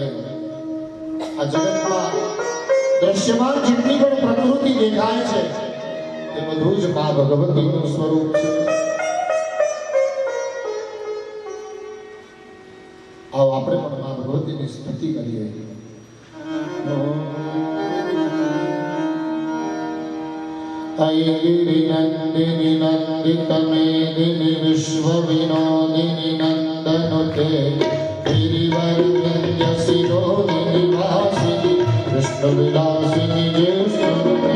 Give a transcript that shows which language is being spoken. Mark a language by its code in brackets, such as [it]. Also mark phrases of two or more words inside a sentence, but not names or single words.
[gu] આ જગતમાં દ્રશ્યમાન જેટલી પણ પ્રકૃતિ દેખાય છે તે બધું જ મા ભગવતીનું સ્વરૂપ છે. આવો આપણે પણ મા ભગવતીની સ્તુતિ કરીએ. [sa] ऐगिरिनन्दिनि नन्दितमेदिनि विश्वविनोदिनि नन्दनुते गिरिवर्यसिरोदिनि वासिनि कृष्णविलासिनि ज्येष्ठनुते.